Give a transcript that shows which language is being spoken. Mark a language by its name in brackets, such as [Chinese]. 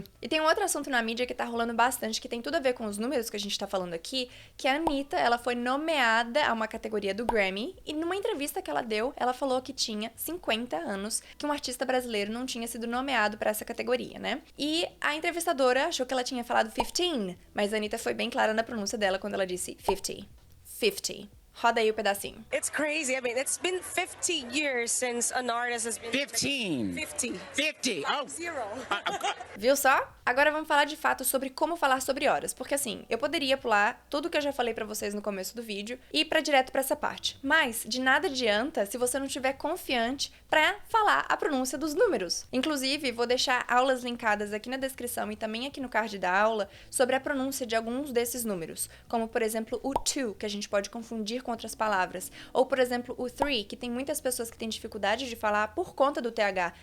[Portuguese] E tem um outro assunto na mídia que tá rolando bastante, que tem tudo a ver com os números que a gente tá falando aqui, que a Anitta, ela foi nomeada a uma categoria do Grammy, e numa entrevista que ela deu, ela falou que tinha 50 anos, que um artista brasileiro não tinha sido nomeado pra essa categoria, né? E a entrevistadora achou que ela tinha falado 15, mas a Anitta foi bem clara na pronúncia dela quando ela disse 50. 50. Roda aí o pedacinho. [English] It's crazy. I mean, it's been 50 years since an artist has been... 15. 50. 50. Oh. Zero. [Portuguese] Viu só? Agora vamos falar de fato sobre como falar sobre horas, porque assim, eu poderia pular tudo que eu já falei pra vocês no começo do vídeo e ir pra direto pra essa parte, mas de nada adianta se você não estiver confiante pra falar a pronúncia dos números. Inclusive, vou deixar aulas linkadas aqui na descrição e também aqui no card da aula sobre a pronúncia de alguns desses números, como por exemplo o to, que a gente pode confundir com outras palavras, ou por exemplo o three, que tem muitas pessoas que têm dificuldade de falar por conta do TH.